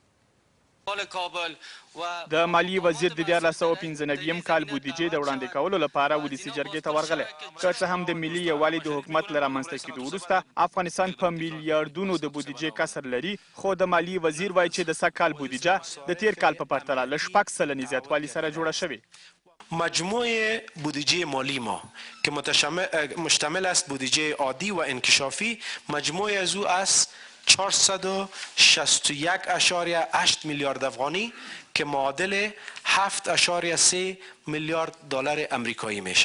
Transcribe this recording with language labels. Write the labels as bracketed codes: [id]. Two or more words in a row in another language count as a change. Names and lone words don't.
[ps] د مالیې وزیر د 1495 کال بودیجې د وړاندې کولو لپاره ولسي جرګې ته ورغلی. که څه هم د ملي یووالي د حکومت له رامنځته کېدو وروسته افغانستان په میلیاردونو د بودیجې کسر لري خو د مالیې وزیر وایي چې د سږ کال بودیجه د تیر کال په پرتله له 6 سلنې زیاتوالي سره جوړه شوې. [fa] مجموع بودجه مالی ما که مشتمل است بودجه عادی و انکشافی مجموع از او است 461.8 میلیارد افغانی که معادل 7.3 میلیارد دلار امریکایی میشه.